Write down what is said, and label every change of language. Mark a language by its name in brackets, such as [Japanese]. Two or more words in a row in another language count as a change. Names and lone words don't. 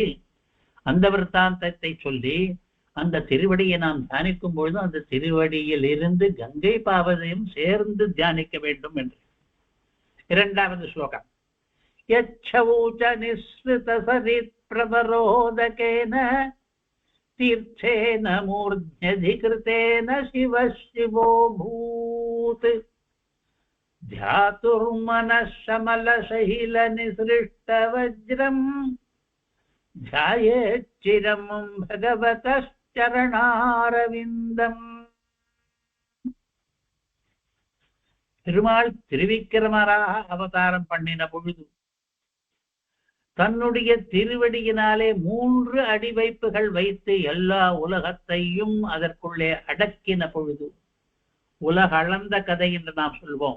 [Tamil] அந்த விருத்தாந்தத்தை சொல்லி அந்த திருவடியை நாம் தியானிக்கும் பொழுது அந்த திருவடியில் இருந்து கங்கை பாவதையும் சேர்ந்து தியானிக்க வேண்டும் என்று. 2வது ஸ்லோகம், [Sanskrit] यच्छौच निःसृत सरित् प्रवरोदकेन तीर्थेन मूर्ध्न्यधिकृतेन शिवः शिवो भूत् ध्यातुर्मनशमलशैल निसृष्ट वज्रम् ध्यायेच्चिरम् भगवतश्चरणारविन्दम्. [Tamil] பெருமாள் திருவிக்கிரமராக அவதாரம் பண்ணின பொழுது தன்னுடைய திருவடியினாலே 3 அடிவைப்புகள் வைத்து எல்லா உலகத்தையும் அதற்குள்ளே அடக்கின பொழுது, உலக அளந்த கதை என்று நாம் சொல்வோம்.